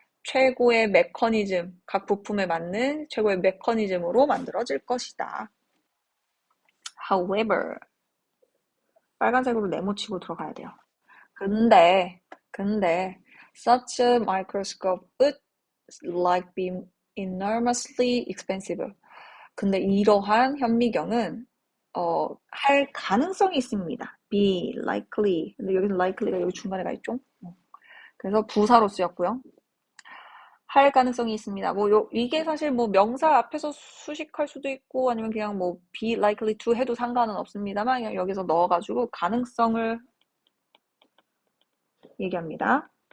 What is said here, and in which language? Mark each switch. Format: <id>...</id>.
<ko>최고의 메커니즘, 각 부품에 맞는 최고의 메커니즘으로 만들어질 것이다. However, 빨간색으로 네모치고 들어가야 돼요.</ko> <en>근데, such a microscope would like be enormously expensive.</en> <ko>근데 이러한 현미경은 할 가능성이 있습니다. be likely. 근데 여기서 likely가 여기 중간에 가 있죠? 그래서 부사로 쓰였고요. 할 가능성이 있습니다. 이게 사실 명사 앞에서 수식할 수도 있고 아니면 그냥 be likely to 해도 상관은 없습니다만 그냥 여기서 넣어가지고 가능성을 얘기합니다.</ko>